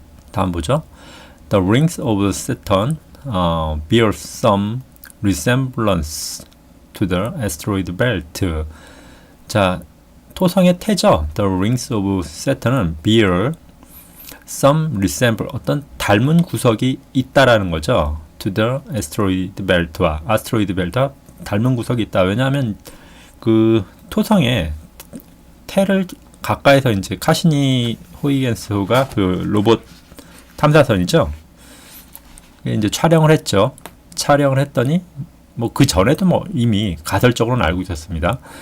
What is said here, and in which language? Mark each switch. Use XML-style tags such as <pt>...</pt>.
<ko>다음 보죠.</ko> <en>The rings of Saturn bear some resemblance to the asteroid belt.</en> <ko>자, 토성의 태죠.</ko> <en>The rings of Saturn</en> <ko>은</ko> <en>bear some</en> <ko>어떤 닮은 구석이 있다라는 거죠.</ko> <en>To the asteroid belt</en> <ko>와 asteroid belt와 닮은 구석이 있다. 왜냐하면 그 토성의 태를 가까이서 이제 카시니 호이겐스호가 그 로봇 탐사선이죠. 이제 촬영을 했죠. 촬영을 했더니 뭐 그 전에도 뭐 이미 가설적으로는 알고 있었습니다.</ko>